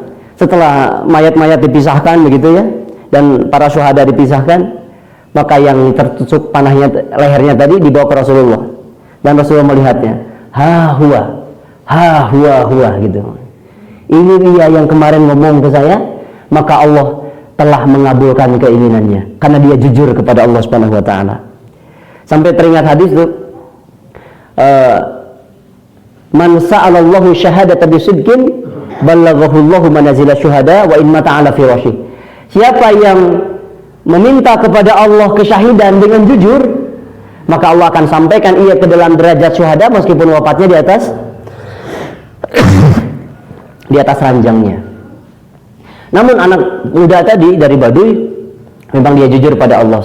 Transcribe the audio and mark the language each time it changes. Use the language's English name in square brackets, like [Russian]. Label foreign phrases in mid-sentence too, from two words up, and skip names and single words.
[Indonesian] Setelah mayat-mayat dipisahkan begitu ya, dan para syuhada dipisahkan, maka yang tertusuk panahnya lehernya tadi dibawa ke Rasulullah. Dan Rasulullah melihatnya. [Arabic] ها هو gitu. [Indonesian] Ini dia yang kemarin ngomong ke saya, maka Allah telah mengabulkan keinginannya karena dia jujur kepada [Arabic] الله سبحانه وتعالى. [Indonesian] Sampai teringat hadis itu, [Arabic] من سأل الله الشهادة بصدق بلغه الله منازل الشهداء وإن مات على فراشه. [Indonesian] Siapa yang meminta kepada Allah kesyahidan dengan jujur, maka Allah akan sampaikan ia ke dalam derajat syuhada meskipun wafatnya di atas ranjangnya. Namun anak muda tadi dari Baduy memang dia jujur pada Allah.